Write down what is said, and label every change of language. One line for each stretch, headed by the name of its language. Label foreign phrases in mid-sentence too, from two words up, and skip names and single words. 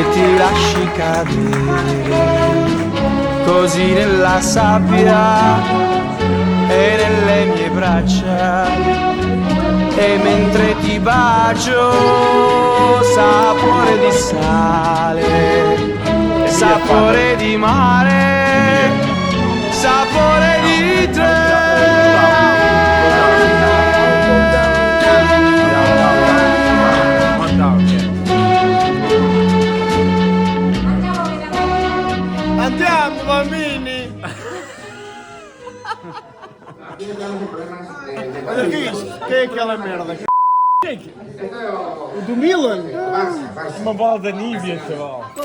Italian: ti lasci cadere, così nella sabbia e nelle mie braccia, e mentre ti bacio sapore di sale, sapore di mare, sapore di te. Andiamo bambini!
Portuguese: Olha aqui, quem é aquela merda? O do Milan? Uma bola da Nívia, chaval.